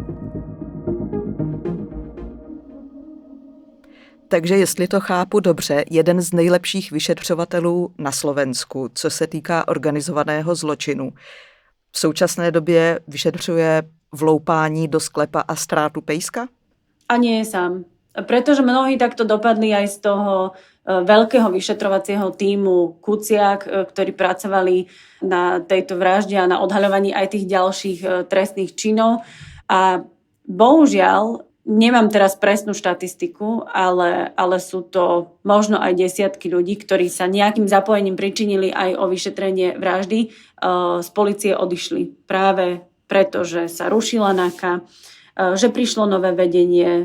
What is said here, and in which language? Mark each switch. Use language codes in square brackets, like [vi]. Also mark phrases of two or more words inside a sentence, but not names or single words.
[cs] Takže jestli to chápu dobře, jeden z nejlepších vyšetřovatelů na Slovensku, co se týká organizovaného zločinu. V současné době vyšetřuje vloupání do sklepa a ztrátu pejska? [sk] A nie je sám. Pretože mnohí takto dopadli aj z toho veľkého vyšetrovacieho tímu Kuciak, ktorí pracovali na tejto vražde a na odhaľovaní aj tých ďalších trestných činov. A bohužiaľ, nemám teraz presnú štatistiku, ale sú to možno aj desiatky ľudí, ktorí sa nejakým zapojením pričinili aj o vyšetrenie vraždy, z polície odišli práve preto, že sa rušila NAKA, že prišlo nové vedenie.